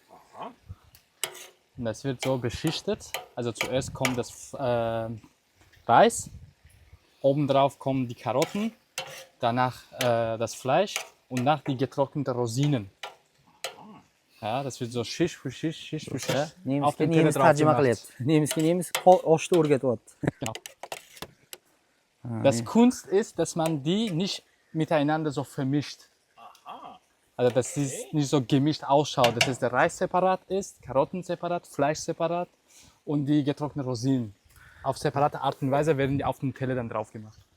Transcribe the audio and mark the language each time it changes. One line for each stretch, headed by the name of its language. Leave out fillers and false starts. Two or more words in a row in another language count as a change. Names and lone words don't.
German: Und das wird so beschichtet. Also zuerst kommt das Reis, obendrauf kommen die Karotten, danach das Fleisch und nach die getrockneten Rosinen. Ja, das wird so Schicht für Schicht für Schicht auf den Teller
Uzbek: Nemis
German: drauf
Uzbek: tarjima
German: gemacht.
Uzbek: qilyapti. Nemis oshni o'rgatyapti.
German: Genau. Das Kunst ist, dass man die nicht miteinander so vermischt. Also dass es nicht so gemischt ausschaut, dass der Reis separat ist, Karotten separat, Fleisch separat und die getrockneten Rosinen. Auf separate Art und Weise werden die auf den Teller dann drauf gemacht.